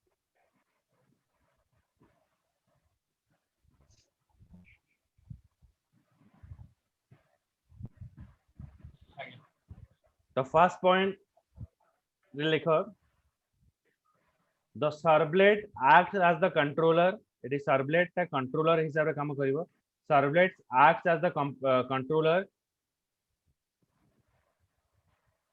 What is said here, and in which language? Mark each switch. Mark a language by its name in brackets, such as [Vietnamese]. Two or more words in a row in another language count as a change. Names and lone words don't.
[Odia] आज्ञा [English] the first point लिखो the servlet acts as the controller it is servlet [Odia] ତା controller ହିସାବ ରେ କାମ କରିବ [English] servlet acts as the controller